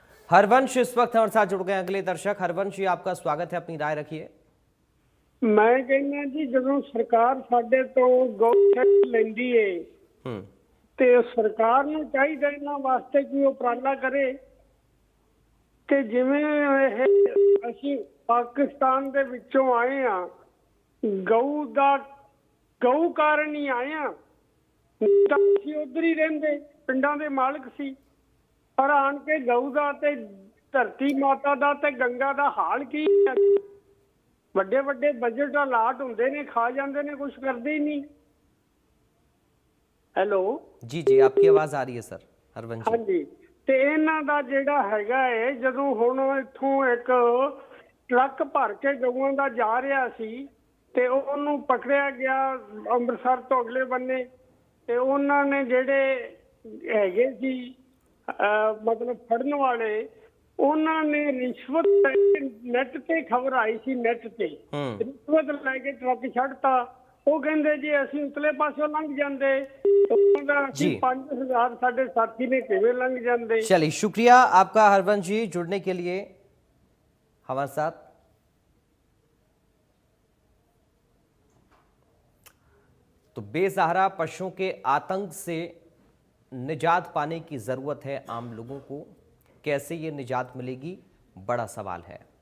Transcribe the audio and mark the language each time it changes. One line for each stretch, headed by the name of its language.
Hindi: हरवंश इस वक्त हमारे साथ जुड़ गए अगले दर्शक। हरवंश जी, आपका स्वागत है, अपनी राय रखिए। मैं कहना जी,
Punjabi: ਜਦੋਂ ਸਰਕਾਰ ਸਾਡੇ ਤੋਂ ਗਊ ਲੈਂਦੀ ਏ ਤੇ ਸਰਕਾਰ ਨੂੰ ਚਾਹੀਦਾ ਇਹਨਾਂ ਵਾਸਤੇ ਕਿ ਉਹ ਉਪਰਾਲਾ ਕਰੇ ਕਿ ਜਿਵੇਂ ਇਹ ਅਸੀਂ ਪਾਕਿਸਤਾਨ ਦੇ ਵਿੱਚੋਂ ਆਏ ਆ, ਗਊ ਕਾਰਨ ਹੀ ਆਏ ਆ, ਤਾਂ ਅਸੀਂ ਉਧਰ ਹੀ ਰਹਿੰਦੇ, ਪਿੰਡਾਂ ਦੇ ਮਾਲਕ ਸੀ, ਪਰ ਆਣ ਕੇ ਗਊ ਦਾ ਤੇ ਧਰਤੀ ਮਾਤਾ ਦਾ ਤੇ ਗੰਗਾ ਦਾ ਹਾਲ ਕੀ ਹੈ। ਵੱਡੇ ਵੱਡੇ ਬਜਟ ਅਲਾਟ ਹੁੰਦੇ ਨੇ, ਖਾ ਜਾਂਦੇ ਨੇ, ਕੁਝ ਕਰਦੇ ਹੀ ਨਹੀਂ। ਹੈਲੋ
Hindi: जी जी, आपकी आवाज आ रही है सर हरवंश जी।
Punjabi: ਹਾਂਜੀ, ਤੇ ਇਹਨਾਂ ਦਾ ਜਿਹੜਾ ਹੈਗਾ ਏ, ਜਦੋਂ ਹੁਣ ਇੱਥੋਂ ਇੱਕ ਟਰੱਕ ਭਰ ਕੇ ਗਊਆਂ ਦਾ ਜਾ ਰਿਹਾ ਸੀ ਤੇ ਉਹਨੂੰ ਪਕੜਿਆ ਗਿਆ ਅੰਮ੍ਰਿਤਸਰ ਤੋਂ ਅਗਲੇ ਬੰਨੇ, ਤੇ ਉਹਨਾਂ ਨੇ ਜਿਹੜੇ ਹੈਗੇ ਸੀ ਮਤਲਬ ਫੜਨ ਵਾਲੇ, ਉਹਨਾਂ ਨੇ ਰਿਸ਼ਵਤ ਨੈਟ ਤੇ ਖਬਰ ਆਈ ਸੀ, ਨੈਟ ਤੇ ਰਿਸ਼ਵਤ ਲੈ ਕੇ ਟਰੱਕ ਛੱਡਤਾ। ਉਹ ਕਹਿੰਦੇ ਜੀ ਅਸੀਂ ਉਤਲੇ ਪਾਸੋਂ ਲੰਘ ਜਾਂਦੇ,
Hindi: जी 5000 साढ़े साथी ने किਵੇਂ लंघ जाते। चलिए, शुक्रिया आपका हरवंश जी जुड़ने के लिए हमारे साथ। तो बेसहारा पशुओं के आतंक से निजात पाने की जरूरत है आम लोगों को। कैसे ये निजात मिलेगी, बड़ा सवाल है।